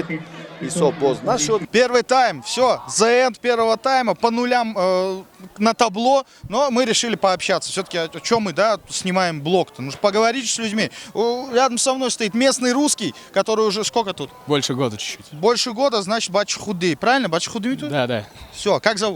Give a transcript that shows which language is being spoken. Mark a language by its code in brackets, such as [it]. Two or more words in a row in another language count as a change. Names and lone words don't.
[fa] حساب باز نشد. [ru] Первый тайм, все, [en] the end [ru] первого тайма, по нулям на табло, но мы решили пообщаться. Все-таки, о чем мы, да, снимаем блог-то? Нужно поговорить с людьми. Рядом со мной стоит местный русский, который уже сколько тут? Больше года чуть-чуть. Больше года, значит, Бача Худый. Правильно, Бача Худый тут? Да. Все, как зовут?